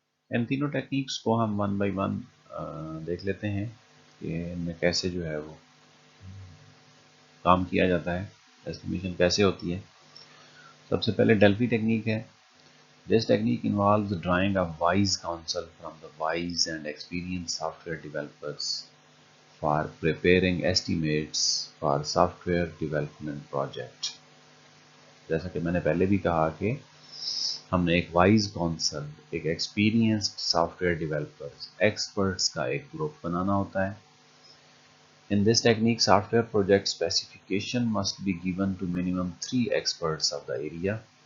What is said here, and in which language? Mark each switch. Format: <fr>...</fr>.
<hi>इन तीनों टेक्निक्स को हम वन बाय वन देख लेते हैं कि इनमें कैसे जो है वो काम किया जाता है, एस्टिमेशन कैसे होती है। सबसे पहले डेल्फी टेक्निक है।</hi> <en>This technique involves drawing a wise counsel from the wise and experienced software developers for preparing estimates for software development project।</en> <hi>जैसा कि मैंने पहले भी कहा कि हमने एक वाइज काउंसल, एक एक्सपीरियंस्ड सॉफ्टवेयर डेवलपर्स, एक्सपर्ट्स का एक ग्रुप बनाना होता है।</hi> <en>In this technique, software project specification must be given to minimum 3 experts of the area।</en>